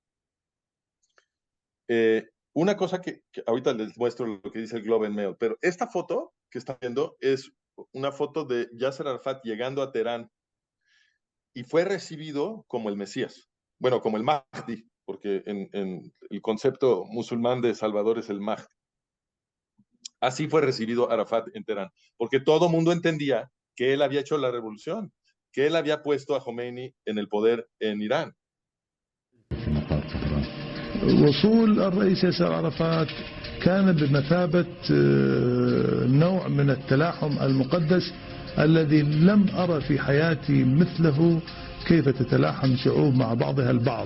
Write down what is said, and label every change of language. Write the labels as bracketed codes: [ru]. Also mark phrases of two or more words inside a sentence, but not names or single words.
[es] Una cosa que ahorita les muestro lo que dice el Globe and Mail, pero esta foto que están viendo es una foto de Yasser Arafat llegando a Teherán y fue recibido como el Mesías, bueno, como el Mahdi, porque en el concepto musulmán de Salvador es el Mahdi. Así fue recibido Arafat en Teherán, porque todo el mundo entendía que él había hecho la revolución, que él había puesto a Khomeini en el poder en Irán. [ar] وصول الرئيس ياسر عرفات كان بمثابة نوع من التلاحم المقدس الذي لم أرى في حياتي مثله، كيف تتلاحم شعوب مع بعضها البعض.